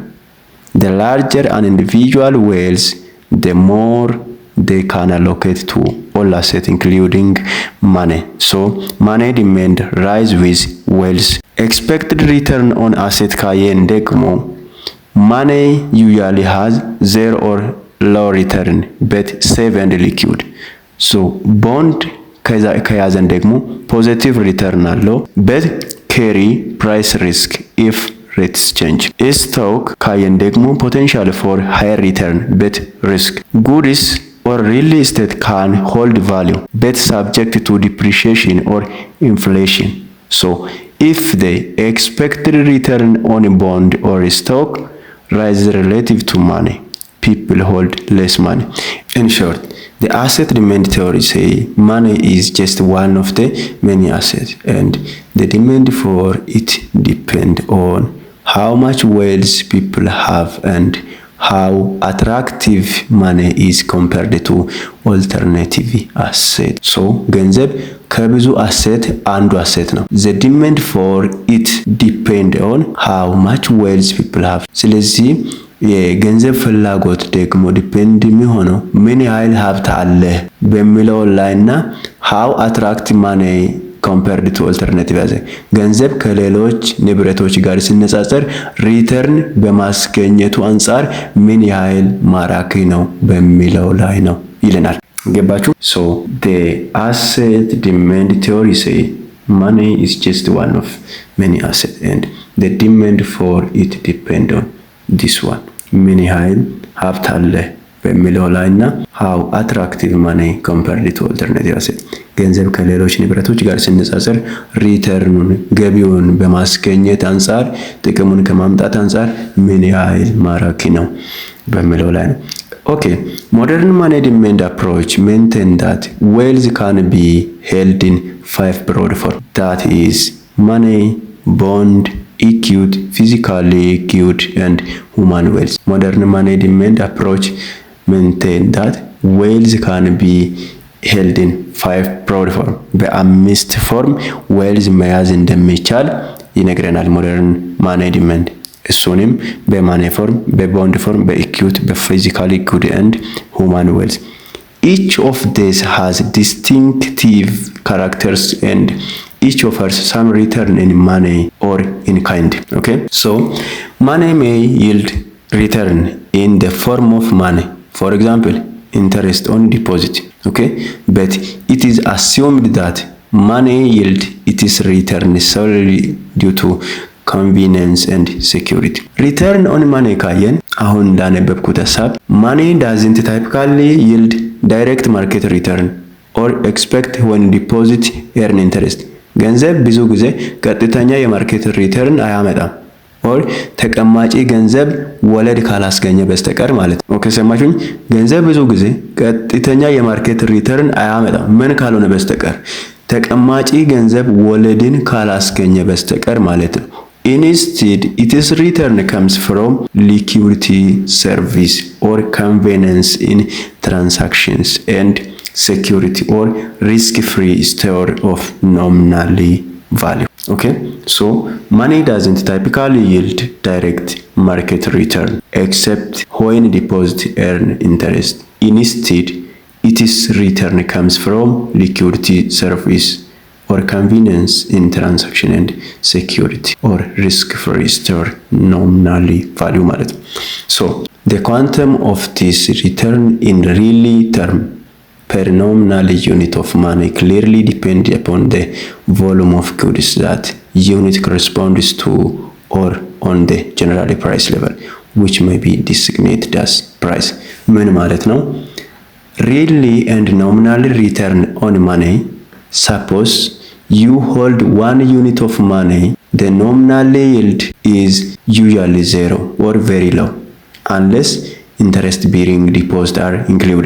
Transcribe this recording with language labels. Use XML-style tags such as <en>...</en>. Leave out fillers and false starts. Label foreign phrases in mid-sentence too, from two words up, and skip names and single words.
<en>The larger an individual wealth, the more they can allocate to all assets including money. So money demand rise with wealth. Expected return on asset</en> <am>ካየን ደግሞ</am> <en>money usually has zero or low return but safe and liquid. So bond</en> <am>ከያዘን ደግሞ</am> <en>positive return አለው but carry price risk if rates change. Stock</en> <am>ካየን ደግሞ</am> <en>potential for higher return but risk. Goods or real estate can hold value but subject to depreciation or inflation. So if the expected return on a bond or a stock rises relative to money, people hold less money. In short, the asset demand theory say money is just one of the many assets and the demand for it depend on how much wealth people have and how attractive money is compared to alternative assets. So</en> <am>ገንዘብ ከብዙ አሴት አንዱ አሴት ነው።</am> <en>The demand for it depend on how much wealth people have.</en> <am>ስለዚህ የገንዘብ ፍላጎት ደግሞ ዲፔንድ የሚሆነው ምን ያህል ሀብት አለ በሚለው ላይና</am> <en>how attractive money compared to alternative assets.</en> <am>ገንዘብ ከሌሎች ንብረቶች ጋር ሲነጻጸር ሪተርን በማስገኘቱ አንፃር ምን ያህል ማራኪ ነው በሚለው ላይ ነው ይለናል። ገባችሁ?</am> <en>So the asset demand theory say money is just one of many assets and the demand for it depend on this one.</en> <am>ምን ያህል ሀብት አለ በሚለው ላይና</am> <en>how attractive money compared to alternative assets.</en> <am>ገንዘብ ከሌሎች ንብረቶች ጋር ሲነጻጸር ሪተርኑን ገቢውን በማስገኘት አንፃር ጥቅሙን ከማምጣት አንፃር ምን ያህል ማራኪ ነው በሚለው ላይ ነው።</am> <en>Okay, modern money demand approach maintain that wealth can be held in 5 broad forms. That is money, bond, equity, physical equity and human wealth. Modern money demand approach maintain that wealth can be held in 5 broad form.</en> <am>በአምስት ፎርም ዌልዝ መያዝ እንደሚቻል ይነግረናል</am> <en>modern money demand።</en> <am>እሱንም በማኒ ፎርም፣ በቦንድ ፎርም፣ በኢኩዊቲ፣ በፊዚካል ኢኩዊቲ</am> <en>and human wealth. Each of these has distinctive characters and each offers some return in money or in kind. Okay, so money may yield return in the form of money. For example, interest on deposit. Okay, but it is assumed that money yield its return solely due to convenience and security. Return on money</en> <am>ካየን አሁን እንዳነበብኩት ሐሳብ</am> <en>money doesn't typically yield direct market return or expect when deposit earn interest.</en> <am>ገንዘብ ብዙ ጊዜ ቀጥተኛ የማርኬት ሪተርን አያመጣም ኦር ተቀማጪ ገንዘብ ወለድ ካላስገኘ በስተቀር ማለት ነው። ኦኬ ሰማችሁኝ? ገንዘብ ብዙ ጊዜ ቀጥተኛ የማርኬት ሪተርን አያመጣም ምን ካልሆነ በስተቀር ተቀማጪ ገንዘብ ወለድን ካላስገኘ በስተቀር ማለት ነው።</am> <en>Instead, its return comes from liquidity, service, or convenience in transactions and security or risk-free store of nominally value. Okay, so money doesn't typically yield direct market return except when deposit earn interest. Instead, its return comes from liquidity, service, or convenience in transaction and security or risk-free store nominally value</en> <am>ማለት ነው።</am> <en>So the quantum of this return in really term per nominal unit of money clearly depends upon the volume of goods that unit corresponds to or on the general price level which may be designated as price.</en> <am>ምን ማለት ነው?</am> <en>Really and nominal return on money, suppose you hold 1 unit of money, the nominal yield is usually 0 or very low unless interest bearing deposits are included.</en>